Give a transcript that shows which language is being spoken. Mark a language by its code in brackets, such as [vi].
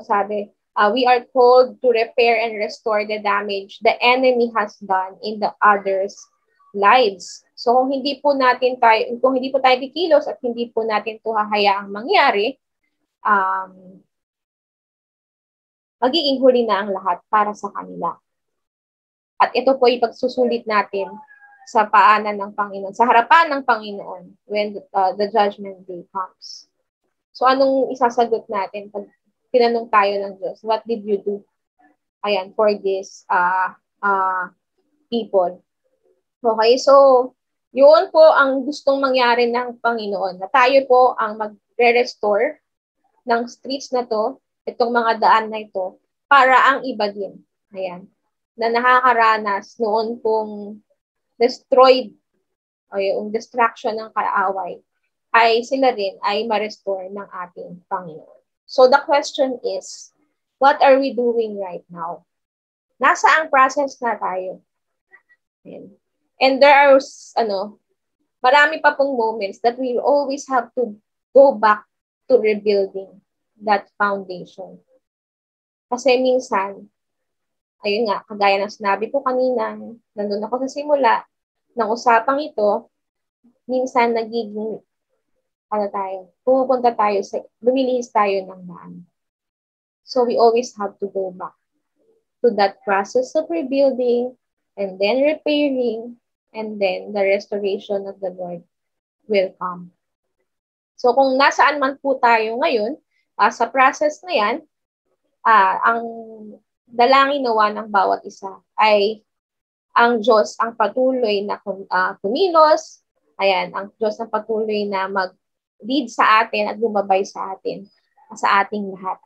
[en] Sabi, we are called to repair and restore the damage the enemy has done in the others' lives. [tl] So kung hindi po tayo kikilos at hindi po natin ito hahayaang mangyari, magiging huli na ang lahat para sa kanila. At ito po ay pagsusulit natin sa paanan ng Panginoon, sa harapan ng Panginoon [en] when the judgment day comes. [tl] So anong isasagot natin pag tinanong tayo ng Diyos? [en] What did you do? Ayan, for this people. [tl] Okay, so yun po ang gustong mangyari ng Panginoon, na tayo po ang magre-restore ng streets na to, itong mga daan na ito, para ang iba din. Ayan, na nakakaranas noon pong destroyed o yung destruction ng kaaway, ay sila rin ay ma-restore ng ating Panginoon. [en] So the question is, what are we doing right now? [tl] Nasaang process na tayo? [en] And there are, [tl] marami pa pong [en] moments that we always have to go back to rebuilding that foundation. [tl] Kasi minsan, ayun nga, kagaya ng sinabi ko kanina, nandun ako sa simula ng usapang ito, minsan nagiging pupunta tayo lumilihis tayo ng daan. [en] So we always have to go back to that process of rebuilding and then repairing, and then the restoration of the Lord will come. [tl] So kung nasaan man po tayo ngayon, sa process na yan, ang dalangin nawa ng bawat isa ay ang Diyos ang patuloy na kumilos, ang Diyos ang patuloy na mag-lead sa atin at bumabay sa atin, sa ating lahat.